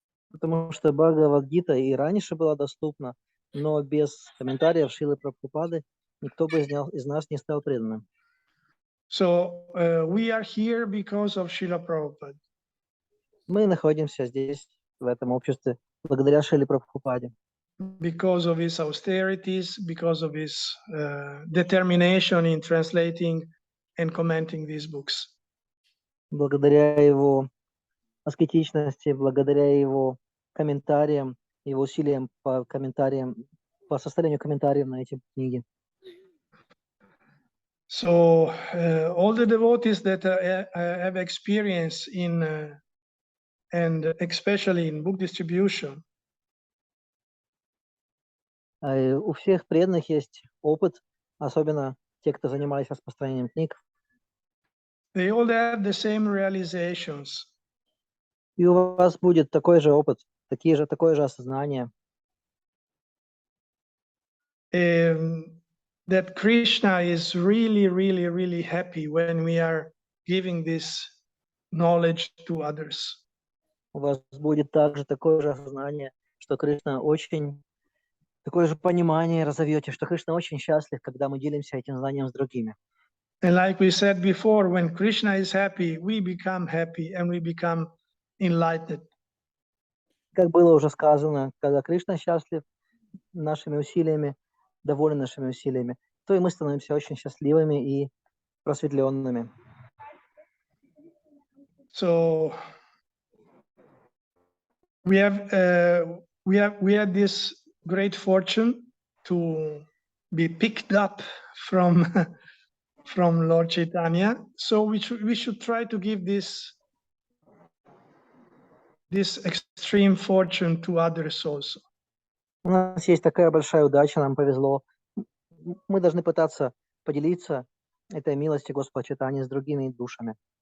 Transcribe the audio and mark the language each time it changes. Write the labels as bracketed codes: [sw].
[ru] Потому что Бхагавад-гита и раньше была доступна, но без комментариев Шрилы Прабхупады никто бы из нас не стал преданным. [en] So we are here because of Srila Prabhupada. [ru] Мы находимся здесь, в этом обществе, благодаря Шриле Прабхупаде. [en] Because of his austerities, because of his determination in translating and commenting these books. [ru] Благодаря его аскетичности, благодаря его комментариям, его усилиям по составлению комментариев на эти книги. [en] So all the devotees that have experience in and especially in book distribution, [ru] У всех преданных есть опыт, особенно те, кто занимались распространением книг. [en] they all have the same realizations. [ru] И у вас будет такой же опыт, такое же осознание, [en] That Krishna is really, really, really happy when we are giving this knowledge to others. [ru] у вас будет также такое же осознание, что Кришна очень, такое же понимание разовьете, что Кришна очень счастлив, когда мы делимся этим знанием с другими. [en] And like we said before, when Krishna is happy, we become happy and we become enlightened. [ru] Как было уже сказано, когда Кришна счастлив нашими усилиями, доволен нашими усилиями, то и мы становимся очень счастливыми и просветленными. [en] So we had this great fortune to be picked up from Lord Chaitanya. So we should try to give this extreme fortune to others also. [ru] У нас есть такая большая удача, нам повезло. Мы должны пытаться поделиться этой милостью Господа Чайтаньи с другими душами.